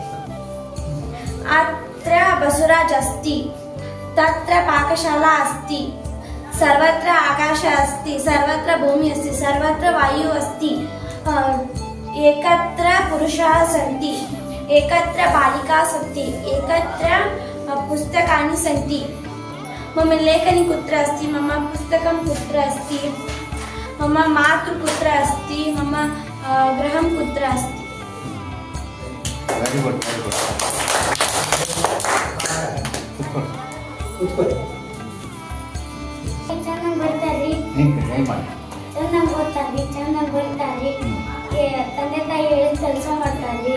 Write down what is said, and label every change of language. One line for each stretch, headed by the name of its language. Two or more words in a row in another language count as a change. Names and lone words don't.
Sanskrit: अत्र बसवराज अस्ति, तत्र पाकशाला अस्ति, सर्वत्र आकाश अस्ति, सर्वत्र भूमि अस्ति, सर्वत्र वायु अस्ति, एकत्र पुरुषाः सन्ति, एकत्र बालिकाः सन्ति, एकत्र पुस्तकानि सन्ति. मम लेखनी कुत्र अस्ति, मम पुस्तकं कुत्र अस्ति, मम मातृ कुत्र अस्ति, मम गृहं कुत्र अस्ति.
English: very good very good
Kannada: ಕೂತ್ಕೊಳ್ಳಿ. ಚೆನ್ನಾಗಿ ಬರ್ತಾರ್ರಿ, ಹೆಂಗೆ ಮಾಡಿ ಚೆನ್ನಾಗಿ ಓದ್ತಾರ್ರಿ, ಚೆನ್ನಾಗಿ ಬರ್ತಾರ್ರಿ. ತಂದೆ ತಾಯಿ ಹೇಳಿದ ಕೆಲಸ ಮಾಡ್ತಾರ್ರಿ,